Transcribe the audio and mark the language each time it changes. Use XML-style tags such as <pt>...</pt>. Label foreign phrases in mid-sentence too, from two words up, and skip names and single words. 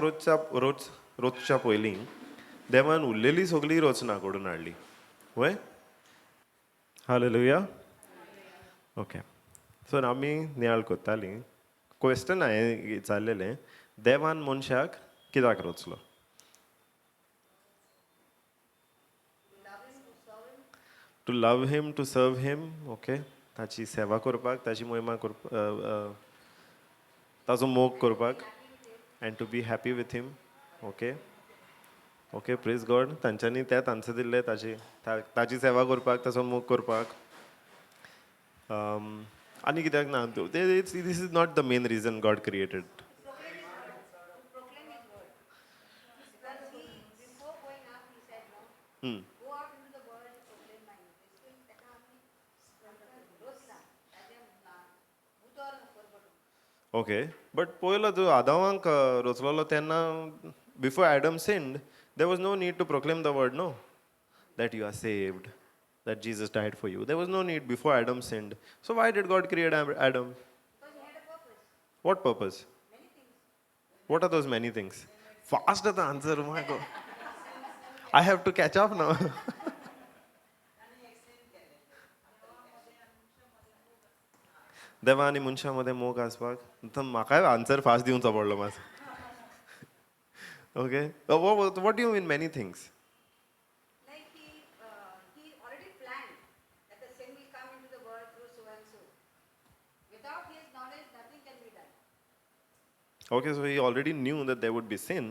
<kok>रोचच्या पयलीं देवान उरलेली सगळी रचना घडोवन हाडली वय हालेलुया</kok> <en>okay so</en> <kok>आमी नियाळ कोत्तालीं क्वेश्चन हांवें विचारलेलें देवान मनशाक कित्याक रचलो</kok> <en>to love him, to serve him, okay?</en> <kok>ताची सेवा करपाक, ताची महिमा करपाक, ताजो मोग करपाक,</kok> <en>and to be happy with him. okay okay, praise God.</en> <kok>तांच्यांनी तेंच आन्सर दिल्ले, ताची सेवा करपाक, ताचो मोग करपाक. आनी कित्याक ना,</kok> <en>this is not the main reason God created. okay, but</en> <kok>पयलो तूं आदामांक रचलोलो तेन्ना,</kok> <en>before Adam sinned, there was no need to proclaim the word, no, that you are saved, that Jesus died for you. There was no need before Adam sinned. So why did God create Adam? Because he had a purpose. What purpose? Many things. What are those many things? Fast at the answer, oh my God. I have to catch up now.</en> <kok>देवा आनी मनशा मदें मोग आसपाक, म्हाकाय</kok> <en>answer fast</en> <kok>दिवचो पडलो मातसो.</kok> <en>ओके, what do you mean many things? Like he already planned that the sin will come into the world through so and so. Without his knowledge, nothing can be done. Okay, so he already knew that there would be sin.</en>